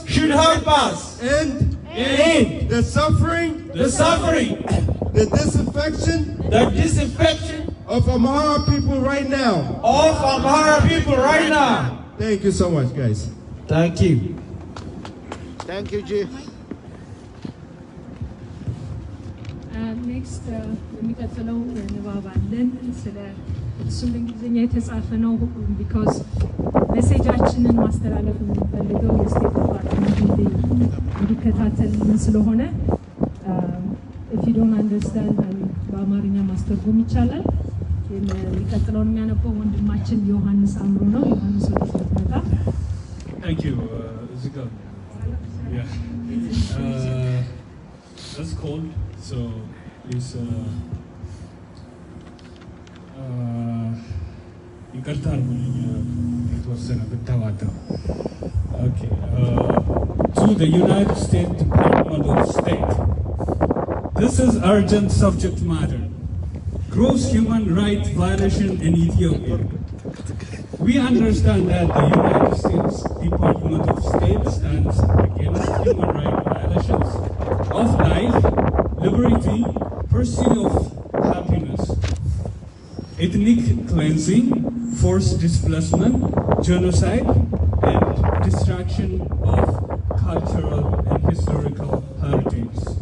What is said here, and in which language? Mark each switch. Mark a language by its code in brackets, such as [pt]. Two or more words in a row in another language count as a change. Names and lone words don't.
[en] should help us end end the suffering, the suffering, the disaffection the disinfection of Amhara people right now. of Amhara people right now. Thank you so much, guys. Thank you. Thank you, G. [am] ኔክስት የሚቀጥለው ንባብ አለን። ስለ እሱም በእንግሊዝኛ የተጻፈ ነው። ቢኮዝ ሜሴጃችንን ማስተላለፍ የምንፈልገው የስቴት ዲፓርትመንት እንዲከታተልን ስለሆነ [en] if you don't understand [am] በአማርኛ ማስተርጎም ይቻላል። የሚቀጥለውን የሚያነበው ወንድማችን ዮሐንስ አምሮ ነው። ዮሐንስ ወደ ስለመጣ [en] Thank you, Zika. Yeah. That's cold, so please [am] ይቅርታ አድርጉልኝ የተወሰነ ብታዋጣው። [en] Okay. To the United States Department of State. This is urgent subject matter. Gross human rights violation in Ethiopia. We understand that the United States Department of State stands against human rights violations of life, liberty, pursuit of happiness, ethnic cleansing, forced displacement, genocide, and destruction of cultural and historical heritage.